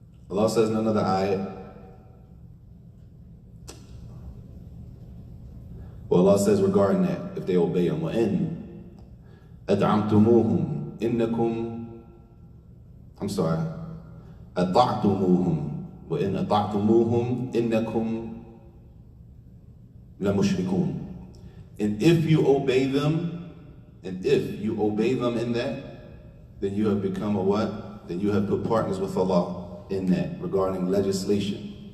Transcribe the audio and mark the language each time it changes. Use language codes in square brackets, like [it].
[en] Allah says in another ayat, well, Allah says regarding that, if they obey Him, [ar] وَإِن أَدْعَمْتُمُوهُمْ إِنَّكُمْ, [en] I'm sorry, [ar] أطعتموهم وإن أطعتموهم إنكم لمشركون. [en] And if you obey them, in that, then you have become a what? Then you have put partners with Allah in that regarding legislation.